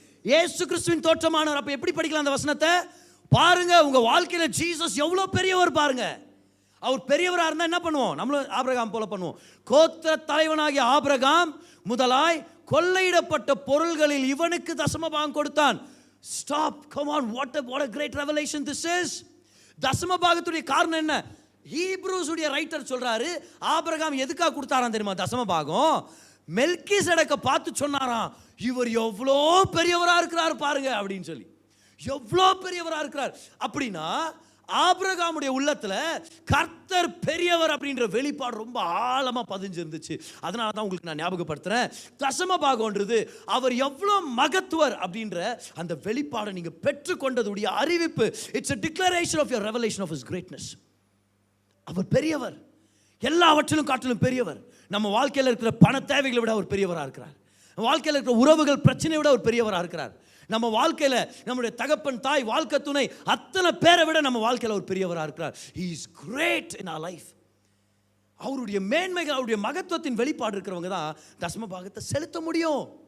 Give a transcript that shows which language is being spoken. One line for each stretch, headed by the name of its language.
Tamil: இயேசு கிறிஸ்துவின் தோற்றமானவர். அப்ப எப்படி படிக்கலாம் அந்த வசனத்தை பாருங்க. உங்க வாழ்க்கையில ஜீசஸ் எவ்வளோ பெரியவர் பாருங்க. அவர் பெரியவராக இருந்தால் என்ன பண்ணுவோம், நம்மளும் ஆபிரகாம் போல பண்ணுவோம். கோத்திர தலைவனாகிய ஆபிரகாம் முதலாய் கொள்ளையிடப்பட்ட பொருள்களில் இவனுக்கு தசமபாகம் கொடுத்தான்.
English: Stop, come on, what a great revelation this is.
Tamil: தசமபாகத்துடைய காரணம் என்ன? ஹீப்ரூஸ் உடைய ரைட்டர் சொல்றாரு, ஆபிரகாம் எதுக்காக கொடுத்தாராம் தெரியுமா தசமபாகம்? மெல்கிசேதேக்கை பார்த்து சொன்னாராம், இவர் எவ்வளோ பெரியவரா இருக்கிறார் பாருங்க அப்படின்னு சொல்லி. எவ்வளோ பெரியவரா இருக்கிறார் அப்படின்னா ஆபிரகாமுடைய உள்ளத்துல கர்த்தர் பெரியவர் அப்படின்ற வெளிப்பாடு ரொம்ப ஆழமா பதிஞ்சிருந்துச்சு. அதனால தான் உங்களுக்கு நான் ஞாபகப்படுத்துறேன், தசமபாகம்ன்றது அவர் எவ்வளோ மகத்துவர் அப்படின்ற அந்த வெளிப்பாடை நீங்க பெற்றுக்கொண்டதுடைய அறிவிப்பு.
English: It's a declaration of your revelation of his greatness.
Tamil: அவர் பெரியவர், எல்லாவற்றிலும் காட்டிலும் பெரியவர். நம்ம வாழ்க்கையில் இருக்கிற பண தேவைகளை விட அவர் பெரியவராக இருக்கிறார். வாழ்க்கையில் இருக்கிற உறவுகள் பிரச்சனையை விட அவர் பெரியவராக இருக்கிறார். நம்ம வாழ்க்கையில் நம்முடைய தகப்பன் தாய் வாழ்க்கை துணை அத்தனை பேரை விட நம்ம வாழ்க்கையில் அவர் பெரியவராக இருக்கிறார்.
English: He is great in our life.
Tamil: அவருடைய மேன்மைகள், அவருடைய மகத்துவத்தின் வெளிப்பாடு இருக்கிறவங்க தான் தசம பாகத்தை செலுத்த முடியும்.